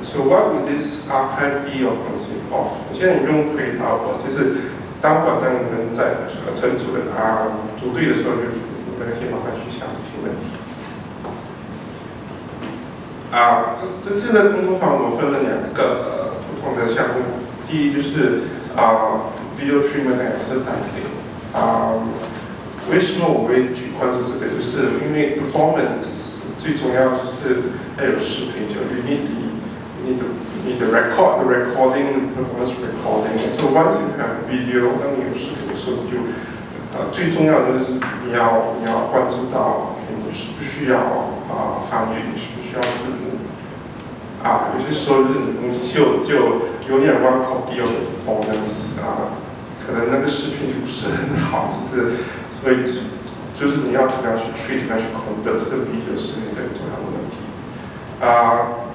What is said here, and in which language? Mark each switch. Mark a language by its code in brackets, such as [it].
[en] So what would this archive be or consist of？ [zh] 现在你不用回答我，就是当你们在陈主任组队的时候，就先麻烦去想这些问题。这次的工作坊我分了2个不同的项目，第一就是video treatment and styling。为什么我会去关注这个？就是因为 performance 最重要就是要有视频，就 [en] you need the recording, performance recording. So once you have video， [zh] 当你有视频的时候，你就最重要的就是你要关注到你需不需要翻译，你需不需要字幕。有些时候就是你东西就有点 [en] one copy of performance， [zh] 可能那个视频就不是很好，所以就是你要怎么样去 treat， 怎么样去 convert 这个 video 是一个很重要的问题。